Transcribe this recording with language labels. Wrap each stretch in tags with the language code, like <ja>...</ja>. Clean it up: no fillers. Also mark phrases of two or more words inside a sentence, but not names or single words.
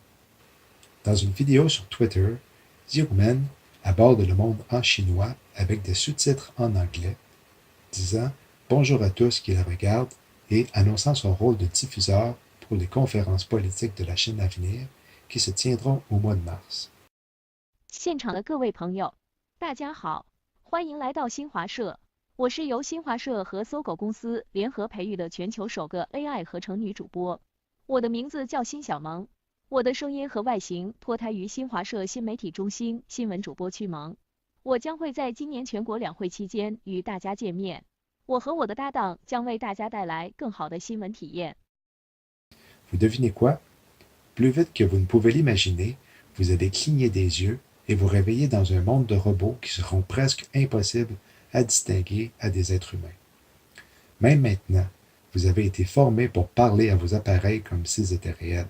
<fr>Dans une vidéo sur Twitter, Xiaomen aborde le monde en chinois avec des sous-titres en anglais, disant « Bonjour à tous qui le regardent » et annonçant son rôle de diffuseur pour les conférences politiques de la Chine à venir qui se tiendront au mois de mars.</fr> <zh>现场的各位朋友，大家好，欢迎来到新华社。我是由新华社和搜狗公司联合培育的全球首个 AI 合成女主播。我的名字叫辛小萌，我的声音和外形脱胎于新华社新媒体中心新闻主播区萌。我将会在今年全国两会期间与大家见面。我和我的搭档将为大家带来更好的新闻体验。</zh> <fr>Vous devinez quoi? Plus vite que vous ne pouvez l'imaginer, vous allez cligner des yeux et vous réveiller dans un monde de robots qui seront presque impossibles à distinguer à des êtres humains. Même maintenant, vous avez été formé pour parler à vos appareils comme s'ils étaient réels.</fr>